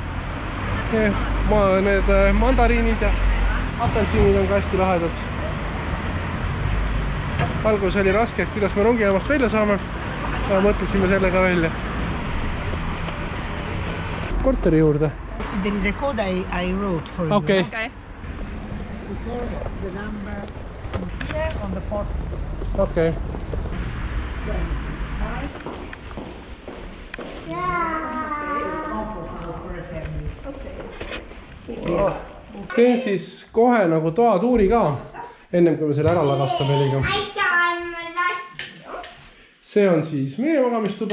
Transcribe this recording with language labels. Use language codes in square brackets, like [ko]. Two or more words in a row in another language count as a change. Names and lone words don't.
[et] Need mandariinid ja apelsiinid on ka hästi lahedad. Algus oli raske, et kuidas me rongijaamast välja saame. Ja mõtlesime selle ka välja. Korteri juurde. [en] There is a code I wrote for you. Okay. Before the number here on the 4th. Okay. [et] Teen siis kohe nagu toatuuri ka, ennem kui me selle ära lagastame eliga. See on siis meie magamistuba.